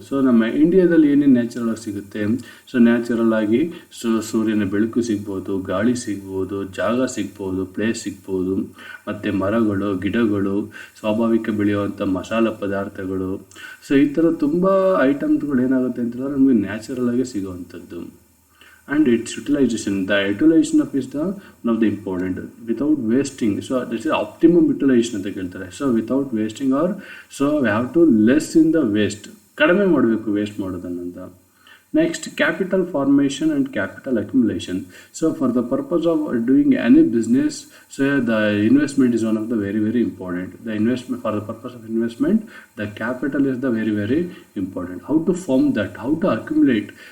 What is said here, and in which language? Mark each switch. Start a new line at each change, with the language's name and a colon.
Kannada: So ನಮ್ಮ ಇಂಡಿಯಾದಲ್ಲಿ ಏನೇನು ನ್ಯಾಚುರಲ್ ಆಗಿ ಸಿಗುತ್ತೆ, ಸೊ ನ್ಯಾಚುರಲ್ ಆಗಿ ಸೊ ಸೂರ್ಯನ ಬೆಳಕು ಸಿಗ್ಬೋದು, ಗಾಳಿ ಸಿಗ್ಬೋದು, ಜಾಗ ಸಿಗ್ಬೋದು, ಪ್ಲೇಸ್ ಸಿಗ್ಬೋದು, ಮತ್ತು ಮರಗಳು, ಗಿಡಗಳು, ಸ್ವಾಭಾವಿಕ ಬೆಳೆಯುವಂಥ ಮಸಾಲ ಪದಾರ್ಥಗಳು. ಸೊ ಈ ಥರ ತುಂಬ ಐಟಮ್ಸ್ಗಳು ಏನಾಗುತ್ತೆ ಅಂತಂದರೆ ನಮಗೆ ನ್ಯಾಚುರಲ್ ಆಗಿ ಸಿಗುವಂಥದ್ದು.
English: And its utilization, the utilization of is the one of the important without wasting. So this is optimum utilization
Kannada: ಅಂತ ಹೇಳ್ತಾರೆ.
English: so without wasting are so we have to less in the waste,
Kannada: ಕಡಿಮೆ ಮಾಡಬೇಕು waste ಮಾಡೋದನ್ನಂತ.
English: Next, capital formation and capital accumulation. So for the purpose of doing any business, so the investment is one of the very important. The investment, for the purpose of investment, the capital is the very important. How to form that, how to accumulate.